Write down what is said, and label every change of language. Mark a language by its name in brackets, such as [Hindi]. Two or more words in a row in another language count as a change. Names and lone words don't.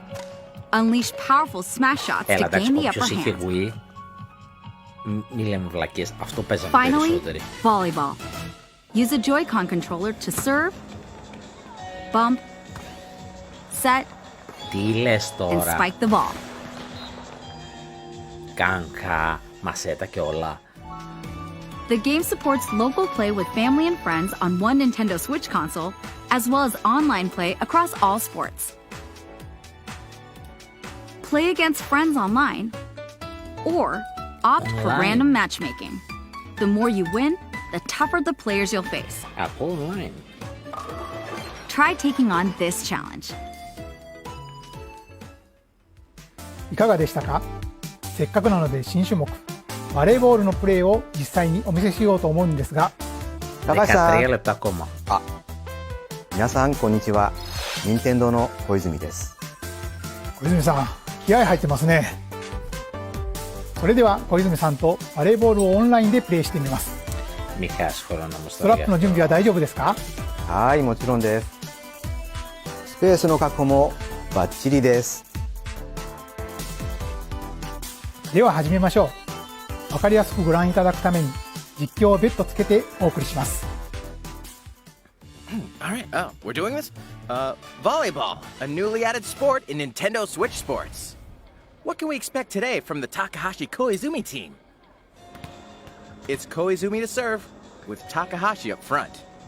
[English] Unleash powerful smash shots to gain the upper hand. Finally, volleyball. Use a Joy-Con controller to serve, bump, set, and spike the ball. [Greek] Μασέτα και όλα. [English] The game supports local play with family and friends on one Nintendo Switch console, as well as online play across all sports. Play against friends online, or opt for random matchmaking. The more you win, the tougher the players you'll face. Online. Try taking on this challenge. [Japanese] いかがでしたか？せっかくなので新種目バレーボールのプレーを実際にお見せしようと思うんですが、高橋さん、皆さんこんにちは。任天堂の小泉です。小泉さん、気合入ってますね。 それでは小泉さんとバレーボールをオンラインでプレイしてみます。 [Greek] Μη χάσει χρόνο όμως [Japanese] ストラップの準備は大丈夫ですか？はい、もちろんです。スペースの確保もバッチリです。では始めましょう。わかりやすくご覧いただくために実況を別途つけてお送りします。 [English] Alright, we're doing this? Volleyball, a newly added sport in Nintendo Switch Sports. What can we expect today from the Takahashi Koizumi team? It's Koizumi to serve, with Takahashi up front.